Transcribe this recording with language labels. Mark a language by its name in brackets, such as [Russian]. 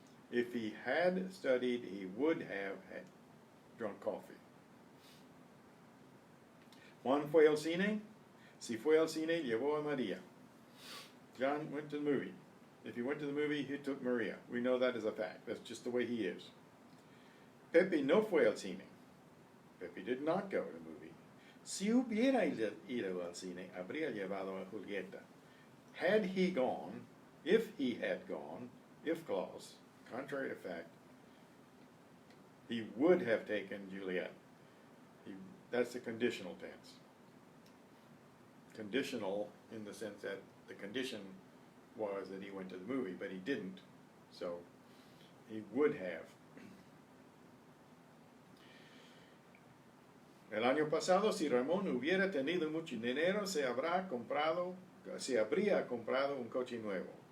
[English] If he had studied, he would have drunk coffee. [Spanish] Juan fue al cine. Si fue al cine, llevó a María. [English] John went to the movie. If he went to the movie, he took Maria. We know that as a fact. That's just the way he is. [Spanish] Pepe no fue al cine. [English] Pepe did not go to the movie. [Spanish] Si hubiera ido al cine, habría llevado a Julieta. [English] Had he gone, if he had gone, if clause, contrary to fact, he would have taken Juliet. That's the conditional tense. Conditional in the sense that the condition was that he went to the movie, but he didn't, so he would have. [Spanish] El año pasado, si Ramón hubiera tenido mucho dinero, se habría comprado un coche nuevo.